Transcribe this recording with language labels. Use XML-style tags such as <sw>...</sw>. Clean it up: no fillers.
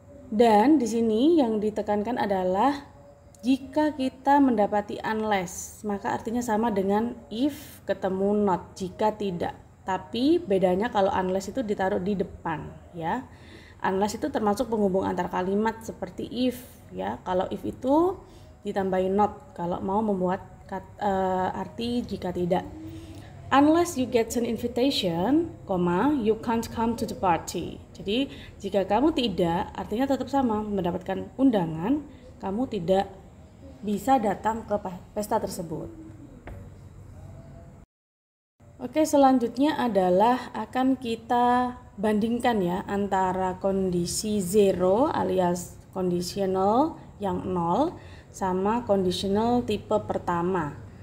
<id>Dan di sini yang ditekankan adalah jika kita mendapati unless, maka artinya sama dengan if ketemu not, jika tidak. Tapi bedanya kalau unless itu ditaruh di depan ya. Unless itu termasuk penghubung antar kalimat seperti if ya. Kalau if itu ditambahin not kalau mau membuat arti jika tidak.</id> <en>Unless you get an invitation, you can't come to the party.</en> <id>Jadi jika kamu tidak, artinya tetap sama, mendapatkan undangan, kamu tidak bisa datang ke pesta tersebut. Oke, selanjutnya adalah akan kita bandingkan ya antara kondisi zero alias conditional yang 0 sama conditional tipe pertama.</id>